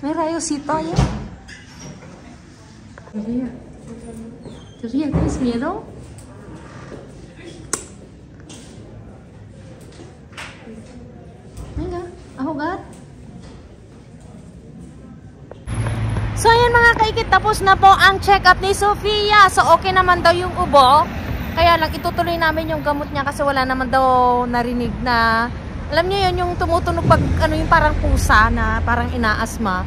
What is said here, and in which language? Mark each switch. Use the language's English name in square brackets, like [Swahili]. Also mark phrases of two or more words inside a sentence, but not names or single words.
[Filipino] tayo, sit tayo. [Spanish] Sofía, ¿tienes miedo? Venga, a jugar. [Filipino] So ayan mga kaikit, tapos na po ang check-up ni Sofia. So okay naman daw yung ubo. Kaya lang itutuloy namin yung gamot niya kasi wala naman daw narinig na, alam niyo yun, yung tumutunog pag ano, yung parang pusa na parang inaasma.